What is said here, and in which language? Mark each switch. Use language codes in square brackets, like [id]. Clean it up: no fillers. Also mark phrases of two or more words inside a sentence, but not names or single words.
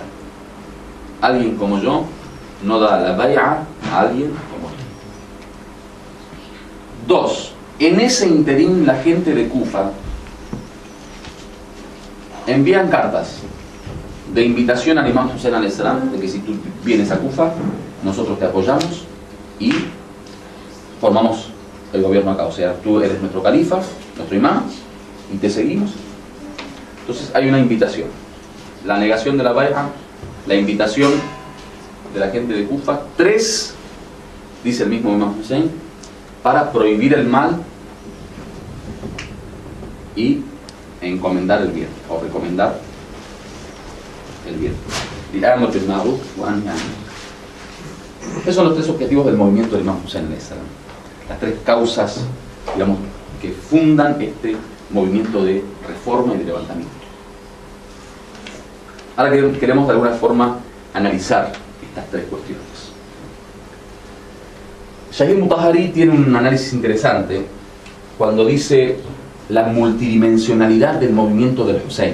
[es] Alguien como yo no da la bay'a a alguien como yo. 2. En ese interín la gente de Kufa envían cartas de invitación al imam Hussein [ar] عليه السلام, [es] de que si tú vienes a Kufa, nosotros te apoyamos y formamos el gobierno acá. O sea, tú eres nuestro califa, nuestro imam, y te seguimos. Entonces hay una invitación. La negación de la bay'a, la invitación de la gente de Kufa. 3, dice el mismo imam Hussein, para prohibir el mal y encomendar el bien, o recomendar el bien. Esos son los 3 objetivos del movimiento del imam Hussein [ar] عليه السلام. [es] Las 3 causas, digamos, que fundan este movimiento de reforma y de levantamiento. Ahora queremos de alguna forma analizar estas 3 cuestiones. Shahid Mutahhari tiene un análisis interesante cuando dice la multidimensionalidad del movimiento del Hussein.